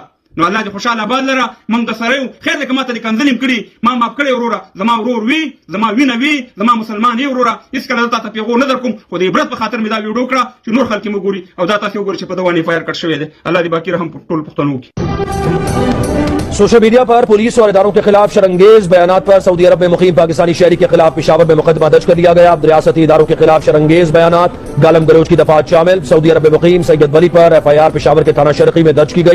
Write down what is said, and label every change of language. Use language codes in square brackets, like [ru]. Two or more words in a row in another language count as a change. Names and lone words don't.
[ps] نو الله دې خوشحاله آباد لره، موږ د سره یو، خیر دی که ما ته دې کنځلې هم کړي، ما معاف کړی وروره، زما ورور وي، زما وینه وي، زما مسلمان یې وروره، هېڅکله زه تا ته پیغور نه در کوم، خو د عبرت په خاطر مې دا ویډیو کړه چې نور خلک یې وګوري او دا تاسې وګورئ چې په دغه باندې FIR کټ شوی دی. الله دې باقي رحم ټول پښتنو وکړي. [en] social media [ur] پر پولیس اور اداروں کے خلاف شرانگیز بیانات پر سعودی عرب میں مقیم پاکستانی شہری کے خلاف پشاور میں مقدمہ درج کر لیا گیا. اب ریاستی اداروں کے خلاف شرانگیز بیانات، گالم گلوچ کی دفعات شامل. سعودی عرب میں مقیم سید ولی پر FIR پشاور کے تھانہ شرقی میں درج کی گئی.